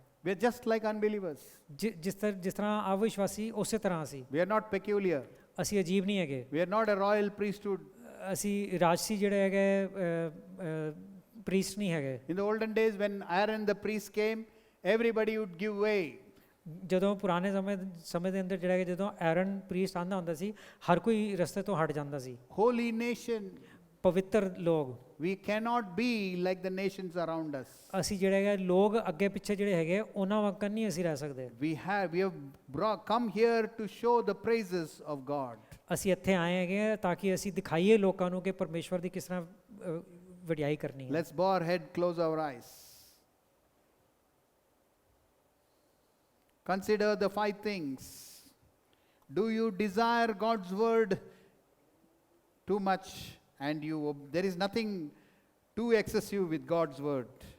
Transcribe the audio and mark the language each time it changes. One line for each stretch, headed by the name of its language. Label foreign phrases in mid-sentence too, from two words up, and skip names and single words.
English: We are just like unbelievers.
Punjabi: ਜਿਸ ਤਰ੍ਹਾਂ ਅਵਿਸ਼ਵਾਸੀ ਉਸੇ ਤਰ੍ਹਾਂ ਅਸੀਂ।
English: We are not peculiar.
Punjabi: ਅਸੀਂ ਅਜੀਬ ਨਹੀਂ ਹੈਗੇ।
English: We are not a royal priesthood.
Punjabi: ਅਸੀਂ ਰਾਜਸੀ ਜਿਹੜੇ ਹੈਗੇ ਪ੍ਰੀਸਟ ਨਹੀਂ ਹੈਗੇ।
English: In the olden days when Aaron the priest came, everybody would give way.
Punjabi: ਜਦੋਂ ਪੁਰਾਣੇ ਸਮੇਂ ਦੇ ਅੰਦਰ ਜਿਹੜਾ ਹੈ ਜਦੋਂ ਐਰਨ ਪ੍ਰੀਸਟ ਆਉਂਦਾ ਹੁੰਦਾ ਸੀ ਹਰ ਕੋਈ ਰਸਤੇ ਤੋਂ ਹਟ ਜਾਂਦਾ ਸੀ।
English: Holy nation.
Punjabi: ਪਵਿੱਤਰ ਲੋਕ।
English: We cannot be like the nations around us.
Punjabi: ਅਸੀਂ ਜਿਹੜੇ ਹੈਗੇ ਲੋਕ ਅੱਗੇ ਪਿੱਛੇ ਜਿਹੜੇ ਹੈਗੇ ਉਹਨਾਂ ਵਾਂਗ ਨਹੀਂ ਅਸੀਂ ਰਹਿ ਸਕਦੇ।
English: We have come here to show the praises of God.
Punjabi: ਅਸੀਂ ਇੱਥੇ ਆਏ ਹੈਗੇ ਤਾਂ ਕਿ ਅਸੀਂ ਦਿਖਾਈਏ ਲੋਕਾਂ ਨੂੰ ਕਿ ਪਰਮੇਸ਼ਵਰ ਦੀ ਕਿਸ ਤਰ੍ਹਾਂ ਵਡਿਆਈ ਕਰਨੀ ਹੈ।
English: Let's bow our head, close our eyes. Consider the 5 things. Do you desire God's word too much and there is nothing too excessive with God's word?